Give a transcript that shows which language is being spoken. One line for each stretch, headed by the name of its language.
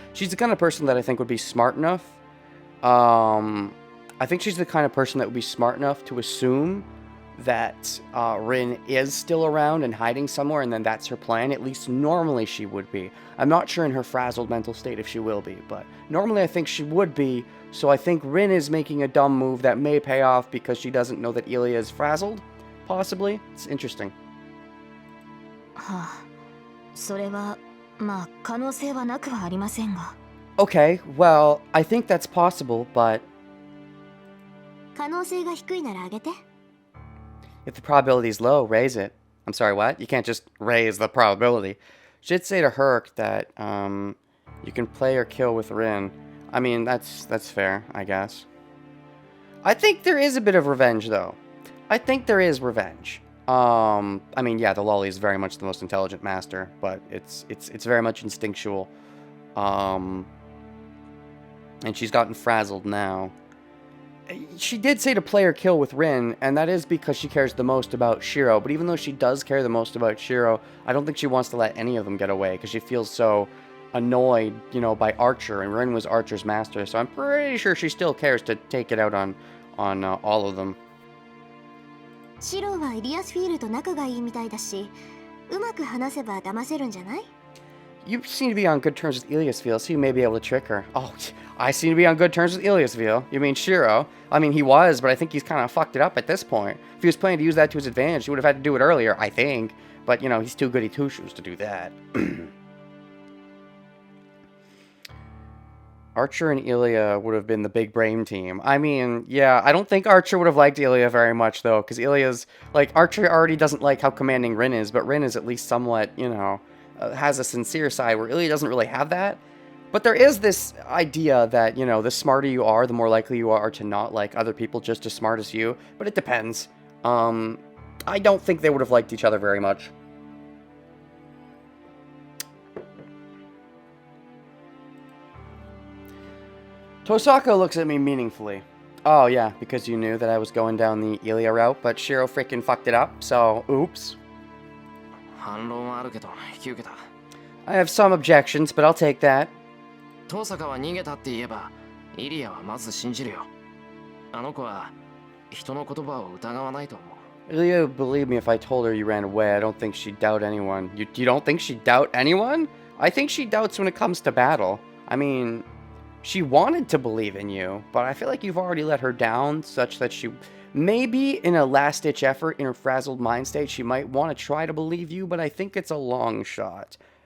English: She's the kind of person that I think would be smart enough. I think she's the kind of person that would be smart enough to assume that Rin is still around and hiding somewhere, and then that's her plan. At least normally she would be. I'm not sure in her frazzled mental state if she will be, but normally I think she would be, so I think Rin is making a dumb move that may pay off because she doesn't know that Ilia is frazzled, possibly. It's interesting.
Japanese: はあ、それはまあ可能性はなくはありませんが。
English: Okay, well, I think that's possible, but
Japanese: 可能性が低いならあげて。
English: if the probability is low, raise it. I'm sorry, what? You can't just raise the probability. Should say to Herc that you can play or kill with Rin. I mean, that's fair, I guess. I think there is a bit of revenge, though. I think there is revenge. I mean, yeah, the lolly is very much the most intelligent master, but it's very much instinctual. And she's gotten frazzled now. She did say to play or kill with Rin, and that is because she cares the most about Shiro. But even though she does care the most about Shiro, I don't think she wants to let any of them get away, because she feels so annoyed, you know, by Archer, and Rin was Archer's master, so I'm pretty sure she still cares to take it out on all of them.
Japanese: シロはイリアスフィールと仲がいいみたいだし、うまく話せば騙せるんじゃない？
English: You seem to be on good terms with Iliasfeel, so you may be able to trick her. Oh, I seem to be on good terms with Iliasfeel. You mean Shiro? I mean, he was, but I think he's kind of fucked it up at this point. If he was planning to use that to his advantage, he would have had to do it earlier, I think. But, you know, he's too goody two-shoes to do that. Archer and Ilia would have been the big brain team. I mean, yeah, I don't think Archer would have liked Ilia very much, though, because Ilia's... Like, Archer already doesn't like how commanding Rin is, but Rin is at least somewhat, you know... has a sincere side where Ilia doesn't really have that. But there is this idea that, you know, the smarter you are, the more likely you are to not like other people just as smart as you. But it depends. I don't think they would have liked each other very much. Tosako looks at me meaningfully. Oh, yeah, because you knew that I was going down the Ilia route, but Shiro freaking fucked it up, so oops.
Japanese: 反論はあるけど引き受けた。
English: I have some objections, but I'll take that.
Japanese: 遠坂は逃げたって言えばイリアはまず信じるよ。あの子は人の言葉を疑わないと思う。
English: Ilia would believe me if I told her you ran away. I don't think she'd doubt anyone. You don't think she'd doubt anyone? I think she doubts when it comes to battle. I mean, she wanted to believe in you, but I feel like you've already let her down such that she... Maybe in a last-ditch effort in her frazzled mind state, she might want to try to believe you, but I think it's a long shot.